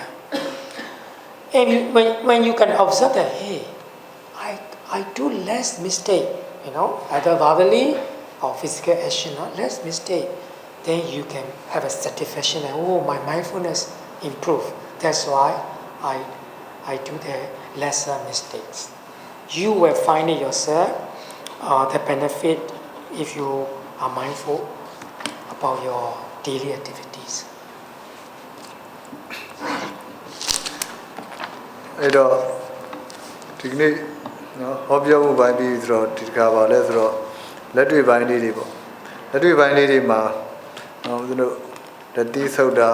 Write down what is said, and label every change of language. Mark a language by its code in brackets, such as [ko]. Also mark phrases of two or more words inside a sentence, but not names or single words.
[en] And when you can observe that, hey, I do less mistake, either verbally or physical action, less mistake, then you can have a satisfaction that, oh, my mindfulness improved. That's why I do the lesser mistakes. You will find it yourself, the benefit if you are mindful about your daily activities. [my] အဲ့တော့ဒီနေ့နော်ဟောပြောမှုပိုင်းပြီးဆိုတော့ဒီကပါလဲဆိုတော့လက်တွေ့ပိုင်းလေးတွေပေါ့လက်တွေ့ပိုင်းလေးတွေမှာဦးဇင်းတို့လက်တီးဆုပ်တာ